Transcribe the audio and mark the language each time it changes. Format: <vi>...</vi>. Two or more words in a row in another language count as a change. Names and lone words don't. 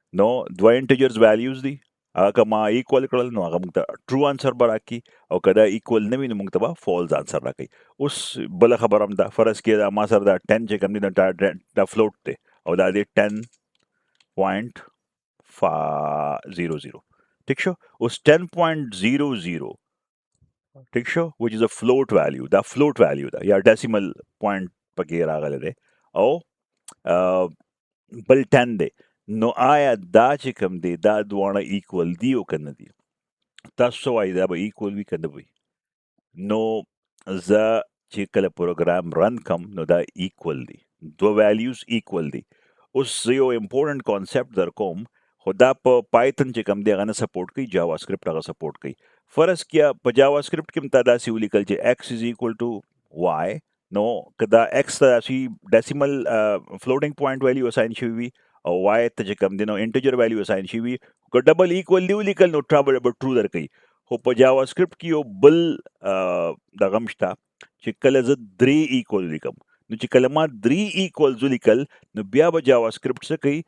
<ps>نو دوه</ps> <en>integers values</en> <ps>دي، هغه ما ایکوال کړل نو هغه موږ ته</ps> <en>true answer</en> <ps>به راکړي او که دا ایکوال نه وي نو موږ ته به</ps> <en>false answer</en> <ps>راکړي. اوس بله خبره هم ده، فرض کړئ دا ما سره دا 10 چې کوم دی دا فلوټ دی او دا دی 10.00 ٹھیک شو. اوس 10.00 ٹھیک شو</ps> <en>which is a float value،</en> <ps>دا</ps> <en>float value</en> <ps>ده یا</ps> <en>decimal point</en> <ps>پکې راغلی دی او بل 10 دی. نو آیا دا چې کوم دی دا دواړه ایکول دی او که نه دي؟ تاسو څه وایي دا به ایکول وي که نه وي؟ نو زه چې کله پروګرام رن کم نو دا ایکول دی، دوه ویلیوز ایکول دی. اوس زه یو</ps> <en>important concept</en> <ps>در کوم خو دا په پایتن چې کوم دی هغه نه سپورټ کوي، جاوا سکرپټ هغه سپورټ کوي. فرض کیا په جاوا سکرپټ کې هم تا داسې ولیکل چې</ps> <en>x is equal to y،</en> <ps>نو که دا x ته داسې</ps> <en>decimal floating point value</en> <ps>اساین شوي وي او y ته چې کوم دی نو</ps> <en>integer value</en> <ps>اساین شوي وي، که</ps> <en>double equal</en> <ps>دی ولیکل نو ټرابل به ټرو در کوي. خو په جاوا سکرپټ کې یو بل دغه هم شته چې کله زه درې ایکول لیکم نو چې کله ما درې ایکولز ولیکل نو بیا به جاوا سکرپټ څه کوي؟</ps>